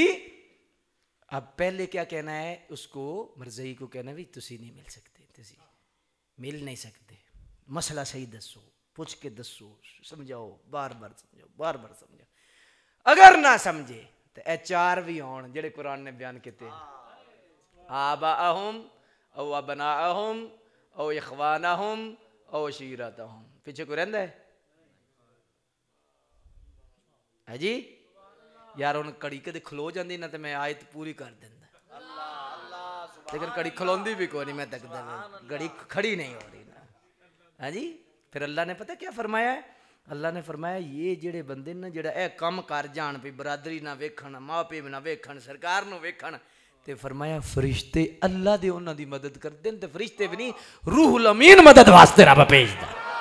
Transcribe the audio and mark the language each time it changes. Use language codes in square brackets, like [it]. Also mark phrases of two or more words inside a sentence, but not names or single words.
[ur] اب پہلے کیا کہنا ہے اس کو، مرضی کو کہنا بھی تسی نہیں مل سکتے، تسی مل نہیں سکتے، مسئلہ [pa] صحیح دسو، پچھ کے دسو, [ur] سمجھاؤ، بار بار سمجھاؤ، بار بار سمجھاؤ. [pa] اگر نا سمجھے تو اے چار بھی ہون جیہڑے قرآن نے بیان کیے, [ar] آباءهم أو أبناءهم أو إخوانهم أو عشيرتهم. [pa] پیچھے کوئی رہندا ہے جی یار، اوہ کڑی کدے کھلو جاتی نا تو میں آیت پوری کر دیندا، لیکن کڑی کھلوندی بھی کوئی نہیں، میں تکدا گھڑی کھڑی نہیں ہو رہی نا. ہاں جی، پھر اللہ نے پتہ کیا فرمایا ہے، اللہ نے فرمایا یہ جیہڑے بندے نا جیہڑا اے کم کر جان بھی برادری نا ویکھن، ماں پیو نا ویکھن، سرکار نوں ویکھن، تے فرمایا فرشتے اللہ دے اوہناں دی مدد کردے نیں، تے فرشتے بھی نہیں روح الامین مدد واسطے رب بھیجدا.